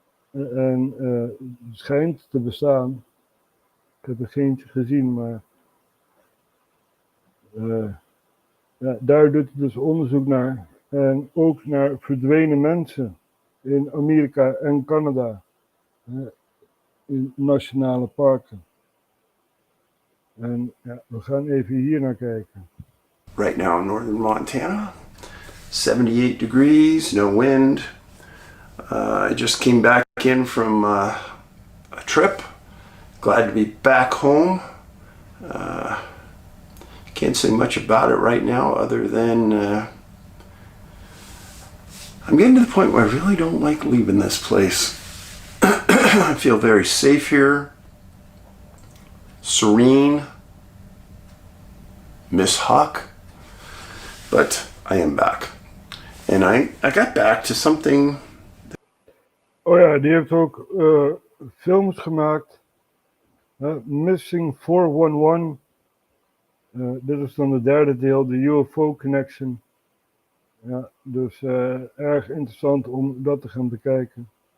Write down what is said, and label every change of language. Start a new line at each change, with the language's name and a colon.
Dutch: En het schijnt te bestaan. Ik heb er geentje gezien, maar ja, daar doet hij dus onderzoek naar. En ook naar verdwenen mensen in Amerika en Canada. In nationale parken. En ja, we gaan even hier naar kijken.
English: Right now in northern Montana, 78 degrees, no wind. I just came back in from a trip. Glad to be back home. Can't say much about it right now other than I'm getting to the point where I really don't like leaving this place. I feel very safe here, serene, miss Huck, but I am back. And I got back to something.
Dutch: Oh ja, die heeft ook films gemaakt. Missing 411. Dit is dan het derde deel, de UFO Connection. Ja, dus erg interessant om dat te gaan bekijken.